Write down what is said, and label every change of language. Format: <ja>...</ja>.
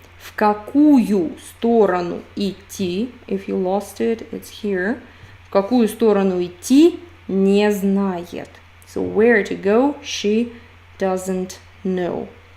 <ru>В какую сторону идти,</ru> <en>if you lost it, it's here.</en> <ru>В какую сторону идти, не знает.</ru> <en>So where to go, she doesn't know.</en>